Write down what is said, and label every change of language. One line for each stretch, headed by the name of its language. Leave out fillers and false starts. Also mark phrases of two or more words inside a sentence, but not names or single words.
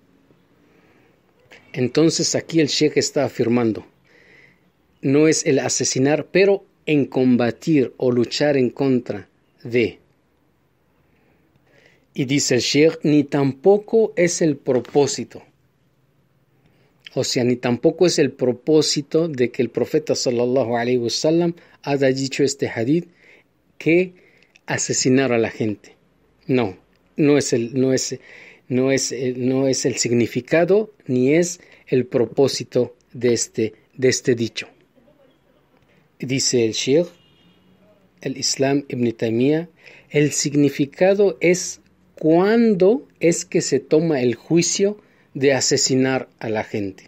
Spanish: Entonces aquí el sheikh está afirmando: no es el asesinar, pero en combatir o luchar en contra de. Y dice el sheikh: ni tampoco es el propósito. O sea, ni tampoco es el propósito de que el profeta
Arabic: صلى الله عليه وسلم
Spanish: haya dicho este hadith que asesinar a la gente. No es el significado ni es el propósito de este dicho. Dice el sheikh el Islam Ibn Taymiyyah: el significado es cuándo es que se toma el juicio de asesinar a la gente.